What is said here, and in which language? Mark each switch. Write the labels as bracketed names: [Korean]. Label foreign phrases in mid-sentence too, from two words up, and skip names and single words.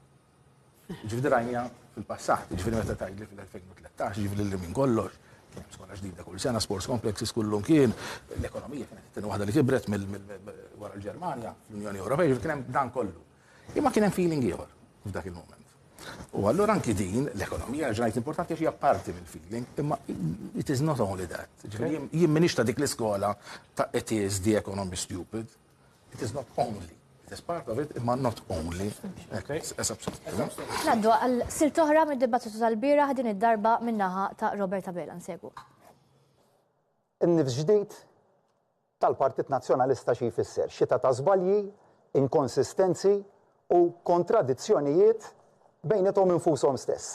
[Maltese] Ġifieri rajnija fil-passat, ġifieri meta tgħidli fil-2013, ġifieri li minn kollox, kien hemm skola ġdida kull sena, [English] sports complexes [Maltese] kullhom kien, l-ekonomija kienet it-tieni waħda li kibret wara l-Ġermanja fl-Unjoni Ewropea, ġifieri kien hemm dan kollu. Imma kien hemm feeling ieħor f'dak il-moment. U allura anki din l-ekonomija ġrajt importanti għax hija parti mill-feeling, imma [English] it is not only that. [Maltese] Jien m'iniex ta' dik l-iskola ta' [English] it is the economy stupid. It is not only. It is part of it, imma not only. [Maltese] Naddu għal silt oħra mid-dibattitu tal-bira din id-darba min-naħa ta' Roberta Bela nsegwu. In-nifs ġdid tal-Partit Nazzjonalista xi jfisser xita ta' żbalji, inkonsistenzi u kontradizzjonijiet bejnietom infushom stess.